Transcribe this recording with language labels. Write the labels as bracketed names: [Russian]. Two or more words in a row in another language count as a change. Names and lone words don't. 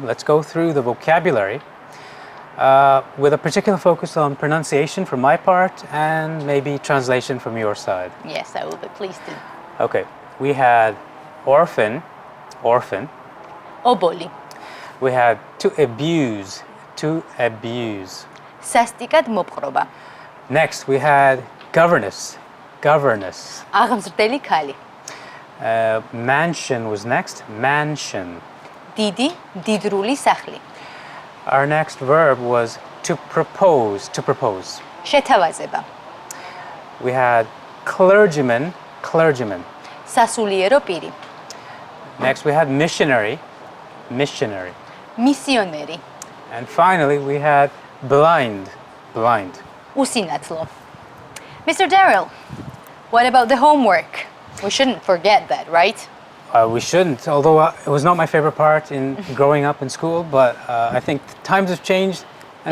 [English] Let's go through the vocabulary with a particular focus on pronunciation from my part and maybe translation from your side. Yes, I will be pleased to. Okay, we had orphan. [Georgian] Oboli. [English] We had to abuse. [Georgian] Სასტიკად მოპყრობა. [English] Next, we had governess. [Georgian] აღმზრდელი ქალი. [English] Mansion was next, mansion. [Georgian] დიდი, მდიდრული სახლი. [English] Our next verb was to propose. [Georgian] შეთავაზება. [English] We had clergyman. [Georgian] სასულიერო პირი. [English] Next, we had missionary. [Georgian] მისიონერი. [English] And finally, we had blind. [Georgian] უსინათლო. Mr. [English] Derill, what about the homework? We shouldn't forget that, right? We shouldn't, although it was not my favorite part in growing up in school, but I think times have changed and